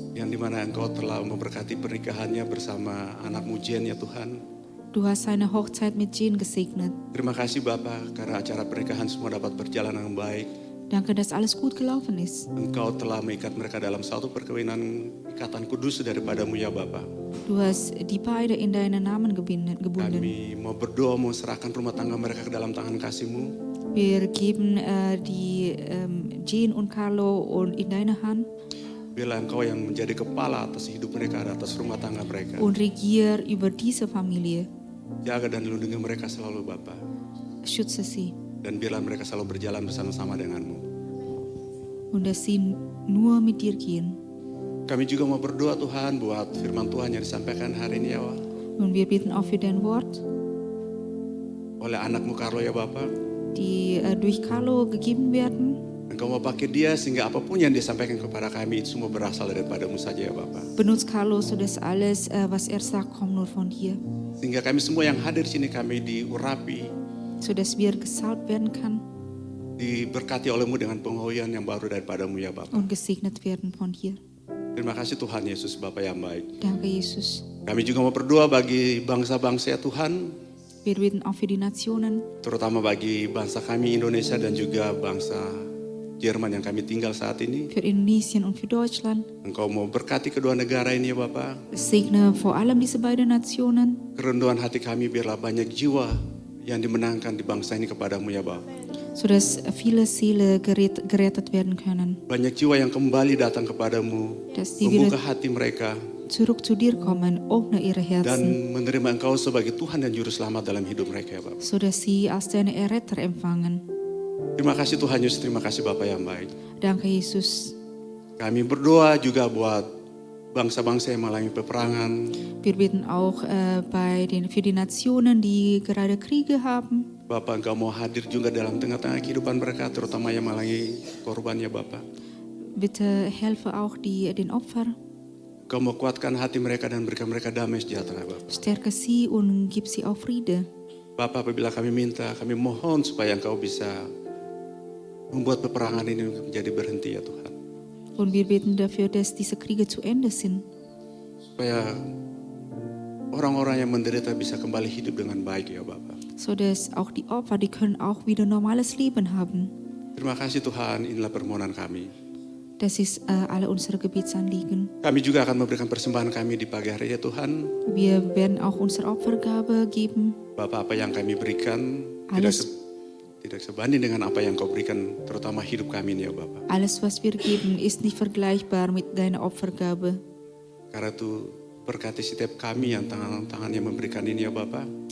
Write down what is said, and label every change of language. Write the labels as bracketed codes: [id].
[id] yang dimana Engkau telah memberkati pernikahannya bersama anakmu Jen, ya Tuhan. [de] du hast seine Hochzeit mit Jane gesegnet. [id] Terima kasih Bapa karena acara pernikahan semua dapat berjalan dengan baik. [de] Danke, dass alles gut gelaufen ist. [id] Engkau telah mengikat mereka dalam satu perkawinan ikatan kudus daripadamu, ya Bapa. [de] Du hast die beide in deinen Namen gebunden. [id] Kami mau berdoa, mau serahkan rumah tangga mereka ke dalam tangan kasih-Mu. [de] Wir geben die Jane und Carlo und in deine Hand [id] Biarlah Engkau yang menjadi kepala atas hidup mereka, atas rumah tangga mereka. [de] und regier über diese Familie. [id] Jaga dan lindungi mereka selalu, Bapa. [de] Schütze sie [id] Dan biarlah mereka selalu berjalan bersama-sama dengan-Mu. [de] und dass sie nur mit dir gehen. [id] Kami juga mau berdoa Tuhan buat firman Tuhan yang disampaikan hari ini, ya [de] Und wir beten auch für dein Wort, [id] oleh anakmu Carlo, ya Bapa. [de] die durch Carlo gegeben werden. [id] Engkau mau pakai dia sehingga apapun yang disampaikan kepada kami itu semua berasal daripada-Mu saja, ya Bapa. [de] Benutzt Carlo, sodass alles, was er sagt, kommt nur von dir. [id] Sehingga kami semua yang hadir di sini kami diurapi, [de] Sodass wir gesalbt werden kann [id] diberkati oleh-Mu dengan penghoyan yang baru daripada-Mu, ya Bapa. [de] und gesegnet werden von dir. [id] Terima kasih Tuhan Yesus, Bapa yang baik. [de] Danke, Jesus. [id] Kami juga mau berdoa bagi bangsa-bangsa, ya Tuhan, [de] Wir beten auch für die Nationen, [id] terutama bagi bangsa kami Indonesia dan juga bangsa Jerman yang kami tinggal saat ini. [de] für Indonesien und für Deutschland. [id] Engkau mau berkati kedua negara ini, ya Bapa. [de] Segne vor allem diese beiden Nationen, [id] Kerenduan hati kami biarlah banyak jiwa yang dimenangkan di bangsa ini kepadamu, ya Bapa. [de] sodass viele Seelen gerettet werden können. [id] Banyak jiwa yang kembali datang kepadamu, [de] Dass die [id] membuka [de] wieder [id] hati mereka [de] zurück zu dir kommen, öffne ihre Herzen, [id] dan menerima Engkau sebagai Tuhan dan Juru Selamat dalam hidup mereka, ya Bapa. [de] sodass sie als deine Erretter empfangen. [id] Terima kasih Tuhan Yesus, terima kasih Bapa yang baik. [de] Danke, Jesus. [id] Kami berdoa juga buat bangsa-bangsa yang mengalami peperangan. [de] Wir beten auch für die Nationen, die gerade Kriege haben. [id] Bapa, Engkau mau hadir juga dalam tengah-tengah kehidupan mereka, terutama yang mengalami korbannya, Bapa. [de] Bitte helfe auch den Opfern. [id] Engkau mau kuatkan hati mereka dan berikan mereka damai sejahtera, Bapa. [de] Stärke sie und gib sie auch Friede. [id] Bapa, apabila kami minta, kami mohon supaya Engkau bisa membuat peperangan ini menjadi berhenti, ya Tuhan. [de] Und wir beten dafür, dass diese Kriege zu Ende sind. [id] Supaya orang-orang yang menderita bisa kembali hidup dengan baik, ya Bapa. [de] Sodass auch die Opfer, die können auch wieder normales Leben haben. [id] Terima kasih Tuhan, inilah permohonan kami. [de] Das ist alle unsere Gebetsanliegen. [id] Kami juga akan memberikan persembahan kami di pagi hari ya Tuhan. [de] Wir werden auch unsere Opfergabe geben. [id] Bapak, apa yang kami berikan [de] Alles, [id] tidak sebanding dengan apa yang kau berikan, terutama hidup kami ini ya Bapak. [de] alles, was wir geben, ist nicht vergleichbar mit deiner Opfergabe. [id] Karena itu berkati setiap kami yang tangan-tangan yang memberikan ini ya Bapak.